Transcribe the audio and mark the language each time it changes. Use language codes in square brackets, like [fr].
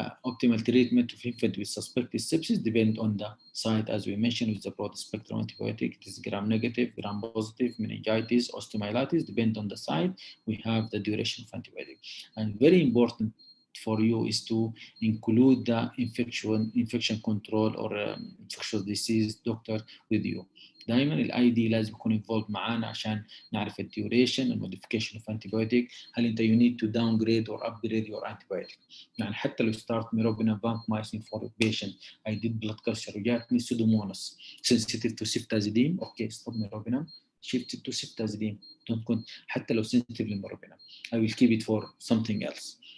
[en] Optimal treatment of infant with suspected sepsis depend on the site, as we mentioned, with the broad spectrum antibiotic. It is gram-negative, gram-positive, meningitis, osteomyelitis. Depend on the site. We have the duration of antibiotic, and very important for you is to include the infection control or infectious disease doctor with you. [ar] دائما الاي دي لازم يكون involved معانا عشان نعرف [en] الديوريشن الموديفيكيشن of antibiotic. [ar] هل انت [en] you need to downgrade or upgrade your antibiotic. [ar] يعني حتى لو [en] start meropenem vancomycin for a patient, I did blood culture [ar] وجاتني [en] pseudomonas sensitive to ceftazidime, okay, stop meropenem, shift it to ceftazidime. Don't go [ar] حتى لو [en] sensitive للmeropenem. I will keep it for something else.